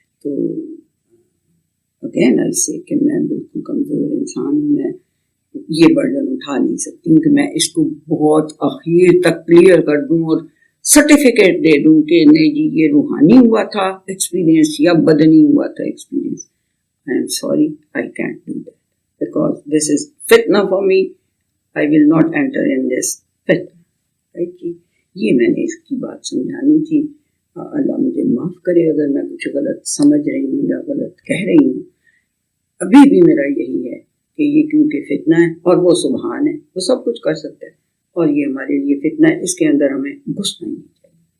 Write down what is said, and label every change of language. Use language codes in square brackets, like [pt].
[ur] تو اگین ایسے کہ میں بالکل کمزور انسان ہوں، میں یہ برڈن اٹھا نہیں سکتی ہوں کہ میں اس کو بہت اخیر تک کلیئر کر دوں اور سرٹیفکیٹ دے دوں کہ نہیں جی یہ روحانی ہوا تھا ایکسپیرینس یا بدنی ہوا تھا experience. [en] I am sorry, I can't do that because this is fitna for me. I will not enter in this fitna. Right جی. [ur] یہ میں نے اس کی بات سمجھانی تھی. اللہ مجھے معاف کرے اگر میں کچھ غلط سمجھ رہی ہوں یا غلط کہہ رہی ہوں. ابھی بھی میرا یہی ہے کہ یہ کیونکہ فتنہ ہے اور وہ سبحان ہے، وہ سب کچھ کر سکتا ہے، اور یہ ہمارے لیے فتنہ ہے، اس کے اندر ہمیں گھسنا نہیں چاہیے.